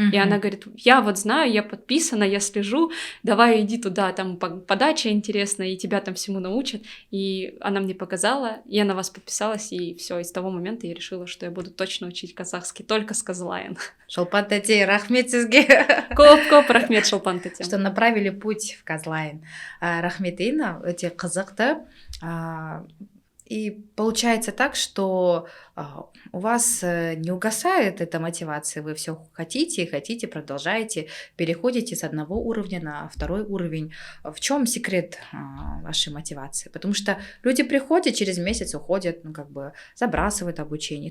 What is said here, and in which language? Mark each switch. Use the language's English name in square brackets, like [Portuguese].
[Russian] И она говорит, я вот знаю, я подписана, я слежу, давай иди туда, там подача интересная, и тебя там всему научат. И она мне показала, я на вас подписалась, и все. И с того момента я решила, что я буду точно учить казахский только с Казлайн. [Kazakh] Шолпан Тати, рахмет сізге. Көп рахмет, Шолпан Тати. [Russian] Что направили путь в Казлайн. [Kazakh] Рахмет, Инна, өте қызықты. [Russian] И получается так, что у вас не угасает эта мотивация, вы все хотите, продолжаете, переходите с одного уровня на второй уровень. В чем секрет вашей мотивации? Потому что люди приходят, через месяц уходят, ну, как бы забрасывают обучение.